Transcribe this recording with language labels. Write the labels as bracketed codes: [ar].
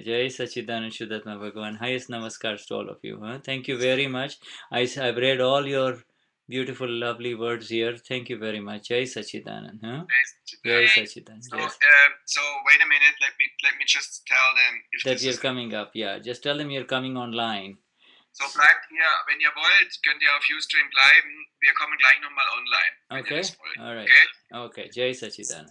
[en] Jai Sachidanand Shuddhatma Bhagavan. Highest namaskars to all of you. Huh? Thank you very much. I've read all your beautiful, lovely words here. Thank you very much. Jai Sachidanand. Huh? [sa] Jai Jai Sachidanand. Sachidanand. [en] So wait a minute. Let me just tell them if that you're coming up. Yeah, just tell them you're coming online. [de] So bleibt hier, wenn ihr wollt, könnt ihr auf Ustream bleiben. Wir kommen gleich nochmal online. [en] Okay. All right. Okay. Jai Sachidanand.